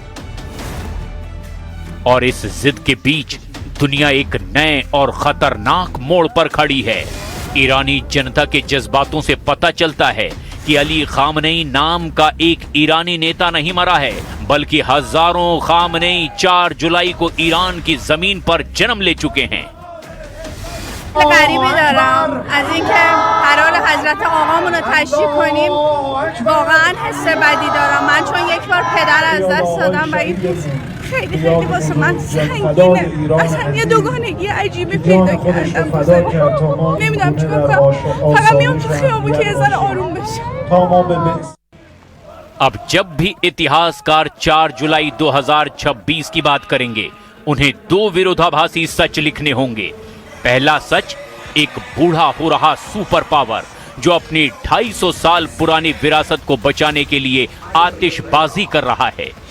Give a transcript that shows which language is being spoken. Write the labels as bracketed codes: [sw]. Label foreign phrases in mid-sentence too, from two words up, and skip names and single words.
[hi] और इस जिद के बीच दुनिया एक नए और खतरनाक मोड़ पर खड़ी है। ईरानी जनता के जज्बातों से पता चलता है कि अली खामनेई नाम का एक ईरानी नेता नहीं मरा है, बल्कि हजारों खामनेई 4 जुलाई को ईरान की जमीन पर जन्म ले चुके हैं। [fa] غریبی دارم از اینکه قرار حضرت آقامون رو تشریح کنیم. واقعا حس بدی دارم من، چون یک بار پدر از دست دادم و این خیلی خیلی واسه من سنگینه. اصلا یه دوگانگی عجیبی پیدا کردم. نمیدونم چیکار کنم، فقط میام تو خیابون که یه ذره آروم بشم. [hi] अब जब भी इतिहासकार 4 जुलाई 2026 की बात करेंगे, उन्हें 2 विरोधाभासी सच लिखने होंगे। पहला सच, एक बूढ़ा हो रहा [en] super power [hi] जो अपनी 250 साल पुरानी विरासत को बचाने के लिए आतिशबाजी कर रहा है।